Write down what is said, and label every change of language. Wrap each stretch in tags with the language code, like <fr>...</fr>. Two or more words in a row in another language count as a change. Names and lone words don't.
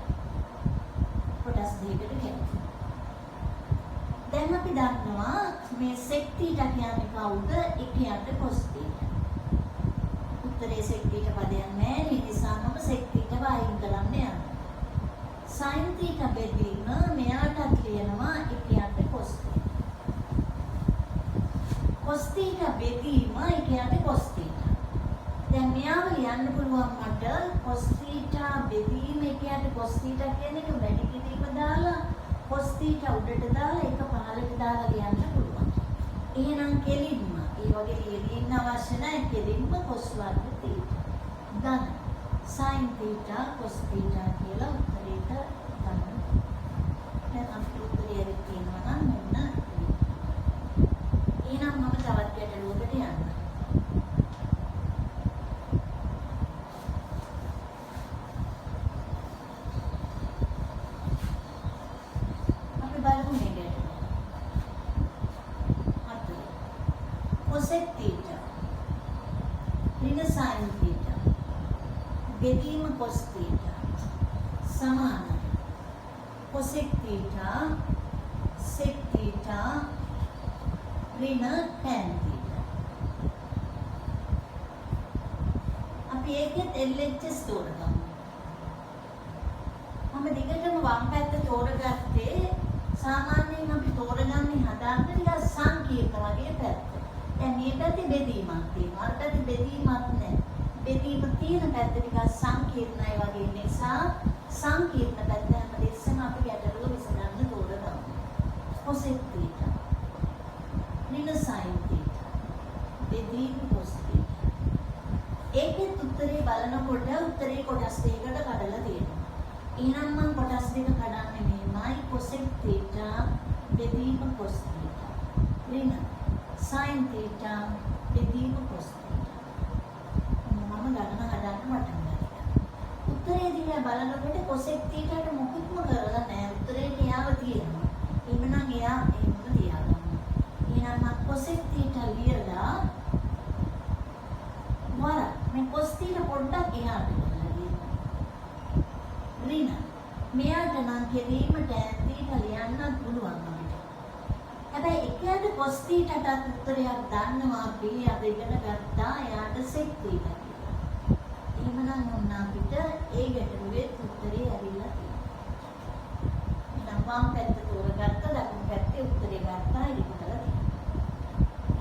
<si>කොටස් දෙකකට කැපුවා. දැන් අපි දන්නවා මේ</si> <en>sec theta</en> <si>කියන්නේ කවුද? 1 යට</si> <en>cos theta.</en> <si>උත්තරේ</si> <en>sec theta</en> <si>පදයක් නැහැ. ඒ නිසා මම</si> <en>sec theta</en> <si>වයින් කරන්න යනවා.</si> <en>sin theta</en> <si>බෙදීම මෙයාටත් ලියනවා 1 යට</si> <en>cos theta. cos theta</en> <si>බෙදීම 1 යට</si> <en>cos theta.</en> <si>දැන් මෙයාව ලියන්න පුළුවන් මට</si> <en>cos theta</en> <si>බෙදීම 1 යට</si> <en>cos theta</en> <si>කියන එක වැඩි කිරීම දාලා</si> <en>cos theta</en> <si>උඩට දාලා එක පහළට දාලා ලියන්න පුළුවන්. එහෙනම් කෙලින්ම ඒ වගේ ලියන්න අවශ්‍ය නැහැ. කෙලින්ම cos වර්ග theta ධන</si> <en>sin theta cos theta</en> <si>කියලා උත්තරේට ගන්න. දැන් අපිට උත්තරය තියෙනවා නම් මෙන්න. එහෙනම් මම තවත් ගැටලුවකට යන්න. අපි බලමු මේ ගැටලුව. හතර.</si> <en>cosec theta</en> <si>ඍණ</si> <en>sin theta</en> <si>බෙදීම</si> <en>cos theta</en> <si>සමානයි</si> <en>cosec theta sec theta</en> <si>ඍණ</si> <en>tan theta.</en> <si>අපි ඒකෙත් LHS තෝරගමු. මම දිගටම වම් පැත්ත තෝරගත්තේ සාමාන්‍යයෙන් අපි තෝරගන්නේ හදාන්න ටිකක් සංකීර්ණ වගේ පැත්ත. දැන් මේ පැත්තේ බෙදීමක් තියෙනවා. අර පැත්තේ බෙදීමක් නැහැ. බෙදීම තියෙන පැත්ත ටිකක් සංකීර්ණයි වගේ නිසා සංකීර්ණ පැත්ත හැමදෙස්සම අපි ගැටලුව විසඳන්න තෝරගමු.</si> <en>cosec theta minus sin theta බෙදීම cos theta.</en> <si>ඒකෙත් උත්තරේ බලනකොට උත්තරේ කොටස් දෙකකට කඩලා තියෙනවා. එහෙනම් මම කොටස් දෙක කඩන්නේ මෙහෙමයි</si> <en>cosec theta</en> <si>බෙදීම</si> <en>cos theta</en> <si>ඍණ</si> <en>sin theta</en> <si>බෙදීම</si> <en>cos theta.</en> <si>මම ගණන හදන්න පටන් ගත්තා. උත්තරේ දිහා බලනකොට</si> <en>cosec theta</en> <si>ට මොකුත්ම කරලා නැහැ. උත්තරේ එයාව තියෙනවා. එහෙනම් එයා එහෙම තියාගන්න. එහෙනම් මම</si> <en>cosec theta</en> <si>ලියලා වර මේ</si> <en>cos theta</en> <si>පොඩ්ඩක් එහාට දාලා ලියන්න. ඍණ මෙයාට නම් කෙරීම</si> <en>tan theta</en> <si>ලියන්න පුළුවන් අපිට. හැබැයි එකයට</si> <en>cos theta</en> <si>ට උත්තරයක් දාන්නවා අපි අද ඉගෙන ගත්තා එයාට</si> <en>sec theta</en> <si>කියලා. එහෙමනම් ඔන්න අපිට ඒ ගැටලුවේ උත්තරේ ඇවිල්ලා තියෙනවා. එහෙනම් වම් පැත්ත තෝරගත්ත දකුණු පැත්තේ උත්තරේ ගත්තා ඉතින්දලා තියෙනවා.</si>